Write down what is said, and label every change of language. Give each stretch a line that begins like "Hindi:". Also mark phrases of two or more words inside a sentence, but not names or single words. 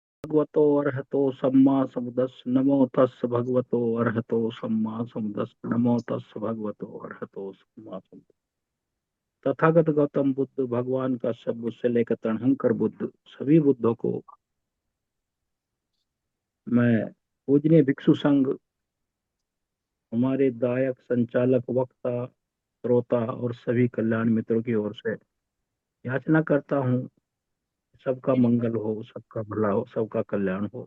Pali: भगवतो अरहतो सम्मा समुद्रस्स नमो तस् भगवतो अरहतो सम्मा समुद्रस्स नमो तस् भगवतो अरहतो सम्मा समुद्रस्स।
Hindi: तथागत गौतम बुद्ध भगवान का सब बुद्ध से लेकर तृणंकर बुद्ध सभी बुद्धों को मैं पूजनीय भिक्षु संघ, हमारे दायक संचालक वक्ता श्रोता और सभी कल्याण मित्रों की ओर से याचना करता हूँ, सबका मंगल हो, सबका भला हो, सबका कल्याण हो।